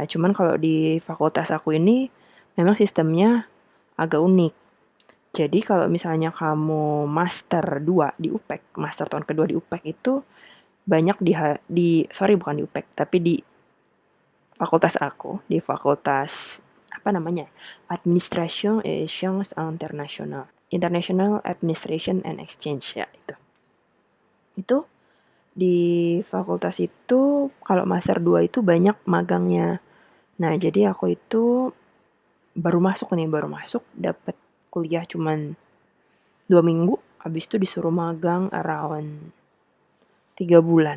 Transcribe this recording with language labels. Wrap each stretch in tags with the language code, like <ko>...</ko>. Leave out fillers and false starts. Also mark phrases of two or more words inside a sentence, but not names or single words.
<id>Cuman kalau di fakultas aku ini memang sistemnya agak unik. Jadi kalau misalnya kamu master 2 di UPEC, master tahun kedua di UPEC itu banyak sorry bukan di UPEC, tapi di fakultas aku, di fakultas apa namanya? Administration et Sciences International. International Administration and Exchange ya itu. Itu di fakultas itu kalau master 2 itu banyak magangnya. Nah, jadi aku itu baru masuk dapat kuliah cuman 2 minggu, habis itu disuruh magang around 3 bulan.</id>